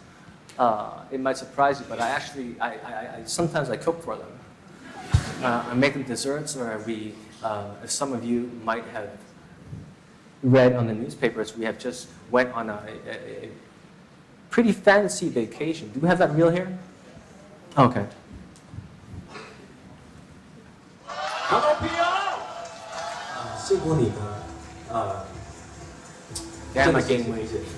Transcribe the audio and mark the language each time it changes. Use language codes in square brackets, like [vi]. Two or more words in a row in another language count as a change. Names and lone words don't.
[en] It might surprise you, but I sometimes I cook for them. I make them desserts, or as some of you might have read on the newspapers, we have just went on a pretty fancy vacation. Do we have that reel here? Okay. Hello, P.O. [zh] 辛苦你们， [en] Damn, I gained weight.